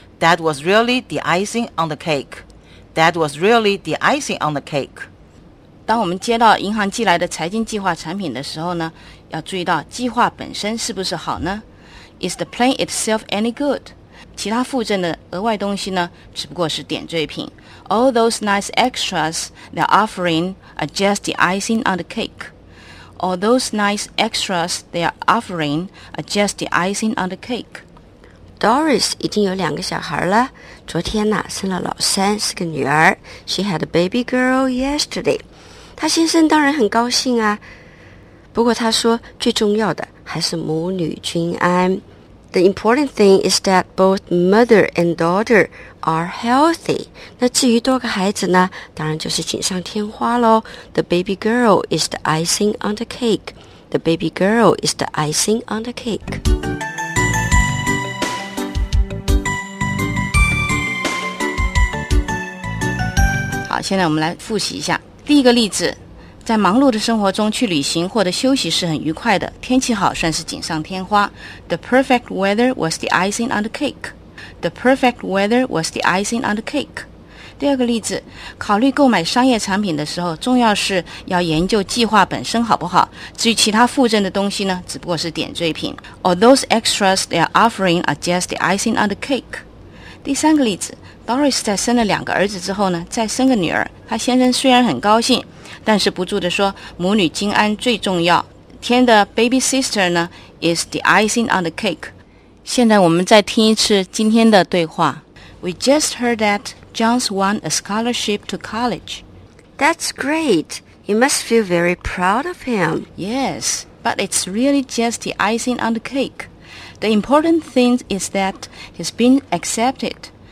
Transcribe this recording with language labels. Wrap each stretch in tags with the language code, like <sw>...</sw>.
<en>That was really the icing on the cake. That was really the icing on the cake.</en> <zh>当我们接到银行寄来的财经计划产品的时候呢，要注意到计划本身是不是好呢？</zh> <en>Is the plan itself any good?</en> <zh>其他附赠的额外东西呢，只不过是点缀品。</zh> <en>All those nice extras they're offering are just the icing on the cake. All those nice extras they're offering are just the icing on the cake.</en> <zh>Doris 已经有两个小孩了，昨天呢、生了老三，是个女儿。</zh> <en>She had a baby girl yesterday。</en> <zh>她先生当然很高兴啊，不过她说最重要的还是母女均安。</zh> <en>The important thing is that both mother and daughter are healthy。</en> <zh>那至于多个孩子呢，当然就是锦上添花咯。</zh> <en>The baby girl is the icing on the cake。 The baby girl is the icing on the cake。</en> <zh>好，现在我们来复习一下。第一个例子，在忙碌的生活中去旅行获得休息是很愉快的，天气好算是锦上添花。</zh> <en>The perfect weather was the icing on the cake. The perfect weather was the icing on the cake.</en> <zh>第二个例子，考虑购买商业产品的时候，重要是要研究计划本身好不好，至于其他附赠的东西呢，只不过是点缀品。</zh> <en>All those extras they are offering are just the icing on the cake。</en> <zh>第三个例子， Doris 在生了两个儿子之后呢，再生个女儿，她先生虽然很高兴，但是不住地说母女均安最重要。天的</zh> <en>baby sister 呢 is the icing on the cake。</en> <zh>现在我们再听一次今天的对话。</zh> <en>We just heard that John's won a scholarship to college。 That's great, you must feel very proud of him。 Yes, but it's really just the icing on the cake。 The important thing is that he's been accepted.</en>